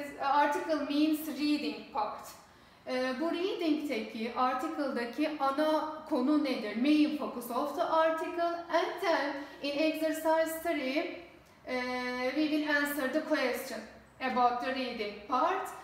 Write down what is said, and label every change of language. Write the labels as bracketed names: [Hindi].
[English] Article means reading part. [Turkish] Bu reading'teki, article'daki ana konu nedir? [English] Main focus of the article. And then in exercise 3 we will answer the question about the reading part.